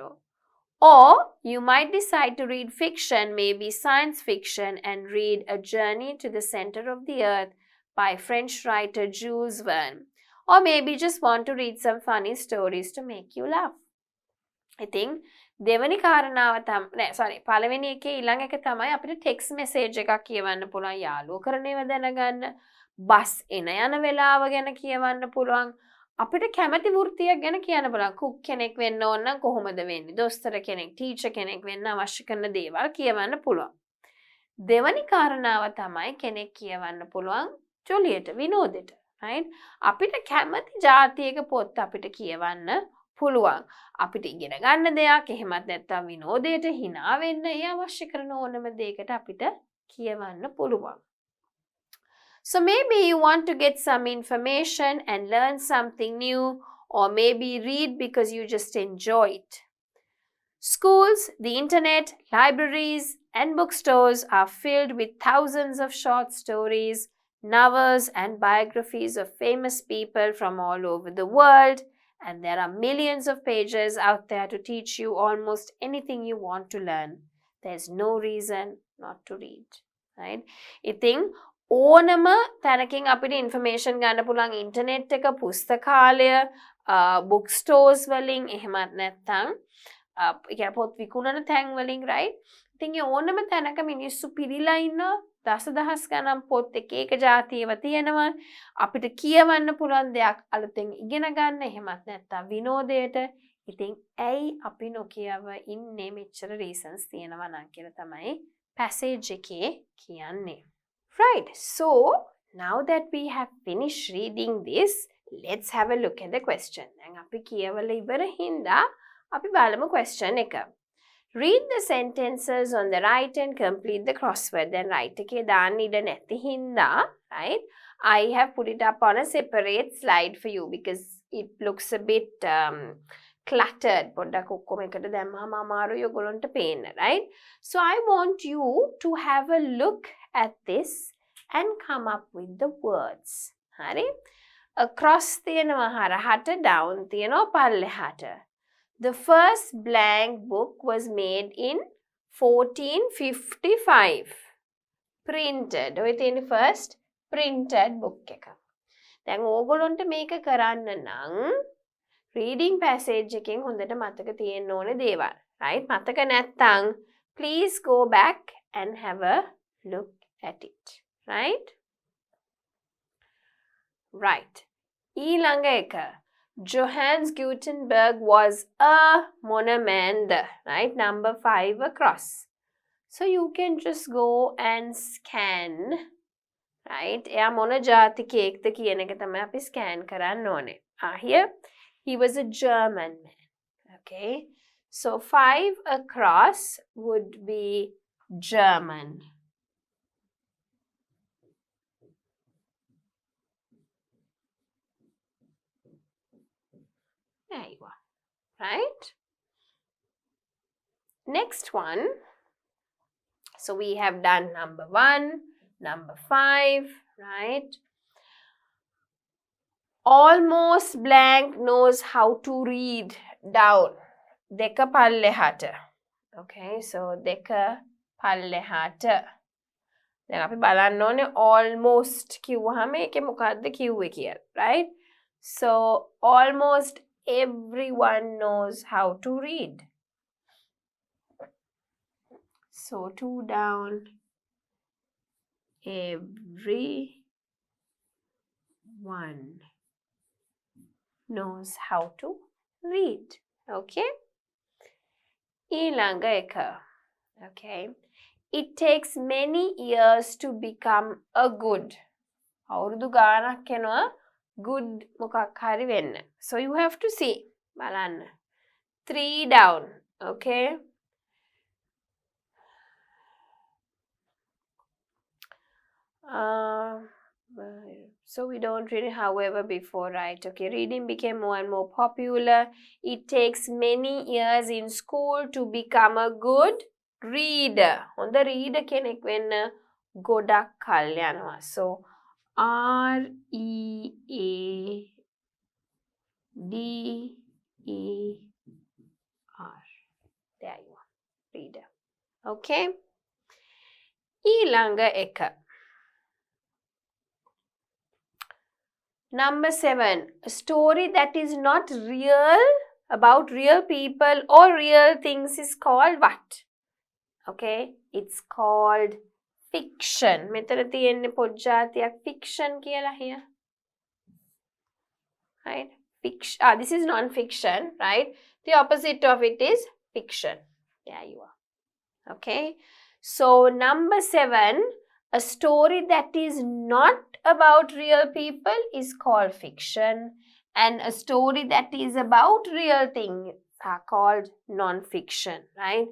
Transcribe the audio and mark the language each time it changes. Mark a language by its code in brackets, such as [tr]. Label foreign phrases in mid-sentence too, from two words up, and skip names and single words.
[en] Or you might decide to read fiction, maybe science fiction, and read A Journey to the Center of the Earth by French writer Jules Verne. Or maybe just want to read some funny stories to make you laugh. I think [si] දෙවනි කාරණාව පළවෙනි එකේ ඊළඟ එක තමයි අපිට [en] text message [si] එකක් කියවන්න පුළුවන් යාළුවෝ කරන ඒවා දැනගන්න බස් එන යන වෙලාව ගැන කියවන්න පුළුවන් අපිට කැමති වෘත්තියක් ගැන කියන්න පුළුවන් කුක් කෙනෙක් වෙන්න ඕන නම් කොහොමද වෙන්නේ දොස්තර කෙනෙක් ටීචර් කෙනෙක් වෙන්න අවශ්‍ය කරන දේවල් කියවන්න පුළුවන් දෙවනි කාරණාව තමයි කෙනෙක් කියවන්න පුළුවන් ජොලියට විනෝදෙට right අපිට කැමති ජාතියක පොත් අපිට කියවන්න පුළුවන් අපිට ඉගෙන ගන්න දෙයක් එහෙමත් නැත්නම් විනෝදයට hina වෙන්න ඒ අවශ්‍ය කරන ඕනම දෙයකට අපිට කියවන්න පුළුවන් [en] So maybe you want to get some information and learn something new or maybe read because you just enjoy it. Schools, the internet, libraries, and bookstores are filled with thousands of short stories, novels, and biographies of famous people from all over the world. And there are millions of pages out there to teach you almost anything you want to learn. There's no reason not to read. Right? [si] ඉතින් ඕනම තැනකින් අපිට ඉන්ෆර්මේෂන් ගන්න පුළුවන් ඉන්ටර්නෙට් එක පුස්තකාලය [en] book stores [si] වලින් එහෙමත් නැත්නම් පොත් විකුණන තැන් වලින් right? ඉතින් ඒ ඕනම තැනක මිනිස්සු පිරීලා ඉන්නවා දසදහස් ගණන් පොත් එක එක જાතියව තියෙනවා අපිට කියවන්න පුළුවන් දෙයක් අලුතෙන් ඉගෙන ගන්න එහෙමත් නැත්නම් විනෝදයට ඉතින් ඇයි අපි නොකියව ඉන්නේ මෙච්චර reasons තියෙනවා නම් කියලා තමයි passage එකේ කියන්නේ. [en] Right, so now that we have finished reading this, let's have a look at the question. [si] දැන් අපි කියවලා ඉවර හින්දා අපි බලමු question එක. [en] Read the sentences on the right and complete the crossword. [si] Then right එකේ දාන්න ඉඩ නැති හින්දා, [en] right? I have put it up on a separate slide for you because it looks a bit cluttered. [si] පොඩ්ඩක් ඔක්කොම එකට දැම්මම අමාරුයි ඔයගොල්ලන්ට පේන්න, [en] right? So I want you to have a look at this and come up with the words. [si] හරි? Across තියෙනවා හරහට, down තියෙනවා පල්ලෙහාට. [en] The first blank book was made in 1455. Printed. [si] ඔය තියෙන [en] first printed book [si] එක. දැන් ඕගොල්ලන්ට මේක කරන්න නම් [en] reading passage [si] එකෙන් හොඳට මතක තියෙන්න ඕනේ දේවල්. Right? මතක නැත්නම් [en] please go back and have a look at it. Right? Right. [si] ඊළඟ එක. [en] Johannes Gutenberg was a monument, right? Number 5 across. So you can just go and scan, right? [si] එයා මොන ජාතිකයෙක්ද කියන එක තමයි අපි scan කරන්න ඕනේ. [en] Here, he was a German man. Okay? So 5 across would be German. There you are, right? Next one. So we have done number 1, number 5, right? Almost blank knows how to read down. [si] දෙක පල්ලෙහාට. [en] Okay, so [si] දෙක පල්ලෙහාට. දැන් අපි බලන්න ඕනේ almost කිව්වහම ඒකේ මොකක්ද කිව්වේ කියලා, [en] right? So almost everyone knows how to read. So 2 down. Everyone knows how to read. [si] Okay? ඊළඟ එක. [en] Okay? It takes many years to become a good. [si] අවුරුදු ගානක් යනවා good මොකක් හරි වෙන්න. [en] So you have to see. බලන්න. 3 down. Okay? So we don't read it however before, right? Okay, reading became more and more popular. It takes many years in school to become a good reader. On the reader [si] කෙනෙක් වෙන්න ගොඩක් කල් යනවා. [en] So R-E-A-D-E-R. There you are. Reader. Okay? [si] ඊළඟ එක. [en] Number 7. A story that is not real, about real people or real things is called what? Okay? It's called fiction. [si] මෙතන තියෙන්නේ පොඩ්ජාතියක් fiction කියලා here. [en] Right? Fiction. This is non-fiction, right? The opposite of it is fiction. There you are. Okay? So number 7, a story that is not about real people is called fiction, and a story that is about real things are called non-fiction, right?